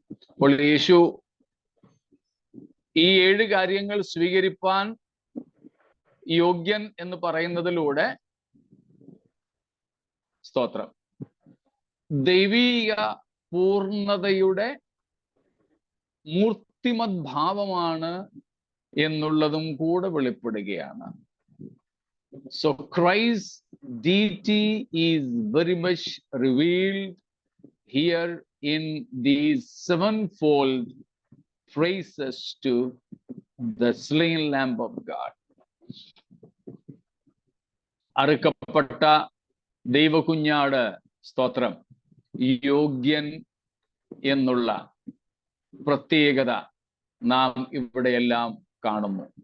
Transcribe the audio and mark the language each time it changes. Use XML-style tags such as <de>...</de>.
<ml>അപ്പോൾ യേശു ഈ 7 കാര്യങ്ങൾ സ്വീകരിപ്പാൻ യോഗ്യൻ എന്ന് പറയുന്നതിലൂടെ, സ്തോത്രം, ദൈവീക പൂർണ്ണതയുടെ മൂർത്തിമത് ഭാവമാണ് എന്നുള്ളതും കൂടെ വെളിപ്പെടുകയാണ്.</ml> <en>So Christ's deity is very much revealed here in these 7-fold praises to the slain Lamb of God.</en> <ml>അറുക്കപ്പെട്ട ദൈവകുഞ്ഞാട്, സ്തോത്രം, യോഗ്യൻ എന്നുള്ള പ്രത്യേകത നാം ഇവിടെയെല്ലാം കാണുന്നു.</ml>